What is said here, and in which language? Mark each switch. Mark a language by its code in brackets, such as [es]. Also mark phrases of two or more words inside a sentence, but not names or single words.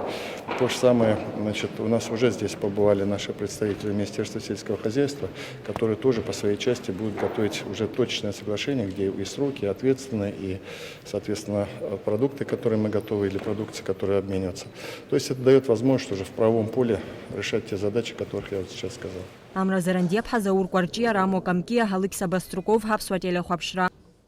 [ru] То же самое, значит, у нас уже здесь побывали наши представители Министерства сельского хозяйства, которые тоже по своей части будут готовить уже точное соглашение, где и сроки, и ответственные, и, соответственно, продукты, которые мы готовы, или продукции, которые обмениваются. То есть это дает возможность уже в правовом поле решать те задачи, о которых я вот сейчас сказал. Амразарандиаб Хазаур Кварчия Рамо Камкия Халыкса Баструков Хабсвателя Хабшра.